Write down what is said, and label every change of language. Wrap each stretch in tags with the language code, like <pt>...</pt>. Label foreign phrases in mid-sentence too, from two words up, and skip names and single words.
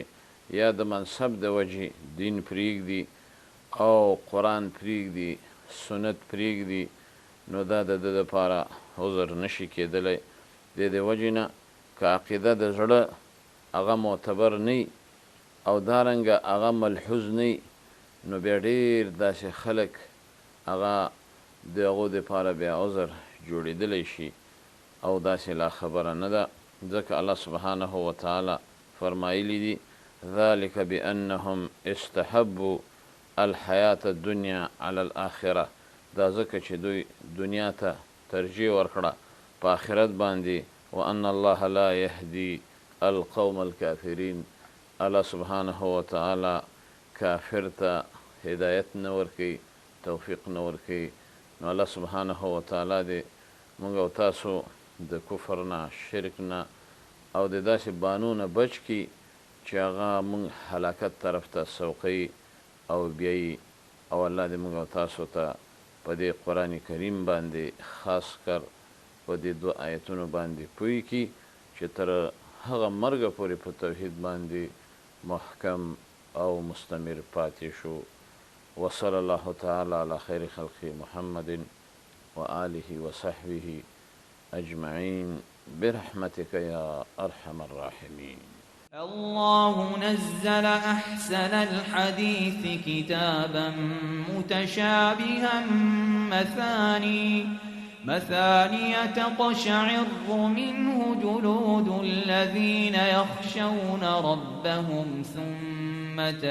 <ps>یا د منصب د وجې دین پرېږدي او قرآن پرېږدي سنت پرېږدي نو دا د ده دپاره عذر نشي کېدلی د دې وجې نه که عقیده د زړه هغه معتبر نه او دارنګه هغه ملحوظ نه نو بیا ډېر داسې خلک هغه د هغو دپاره بیا عذر جوړېدلی شي او داسې لا خبره نه ده ځکه الله</ps> <ar>سبحانه وتعالی</ar> <ps>فرمایلی دي</ps> <ar>ذلك بأنهم استحبوا الحیات الدنیا علی الاخره</ar> <ps>دا ځکه چې دوی دنیا ته ترجیح ورکړه په آخرت باندې</ps> <ar>وان الله لا یهدي القوم الکافرین</ar> <ps>الله</ps> <ar>سبحانه وتعالی</ar> <ps>کافر ته هدایت نه ورکوي توفیق نه ورکوي نو الله سبحانه وتعالی دې موږ او تاسو د کفر نه شرک نه او د داسې بانو نه بچ کړي چې هغه موږ هلاکت طرف ته سوقوي او بیایي او الله دې موږ او تاسو ته په دې قرآن کریم باندې خاص کر په دې دو آیتونو باندې پوه کړي چې تر هغه مرګه پورې په توحید باندې محکم او مستمر پاتې شو</ps> <ar>وصلی الله تعالی علی خیر خلق محمد وآله وصحبه أجمعين برحمتك يا أرحم الراحمين. الله نزل أحسن الحديث كتابا متشابها مثانية تقشعر منه جلود الذين يخشون ربهم ثم</ar>